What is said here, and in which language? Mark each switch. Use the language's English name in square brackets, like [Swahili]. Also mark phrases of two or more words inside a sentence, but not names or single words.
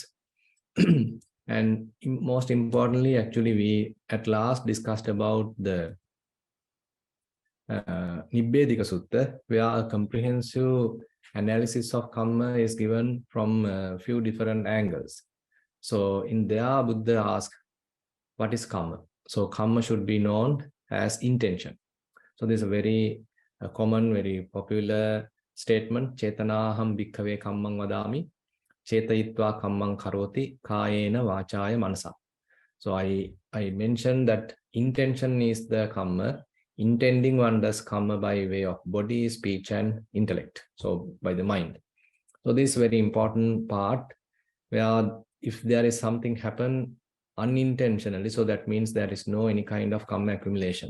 [English] And most importantly, actually, we at last discussed about the Nibbedika Sutta, where a comprehensive analysis of Kamma is given from a few different angles. So in there, Buddha asks, what is Kamma? So Kamma should be known as intention. So this is a very common, very popular statement. [Pali] Chetanaham bhikkhave kammang vadami, chetayitva kammang karoti, kayena vachaya manasa. [English] So I mentioned that intention is the Kamma. Intending one does Kamma by way of body, speech, and intellect. So by the mind. So this is a very important part where if there is something happen unintentionally, so that means there is no any kind of Kamma accumulation.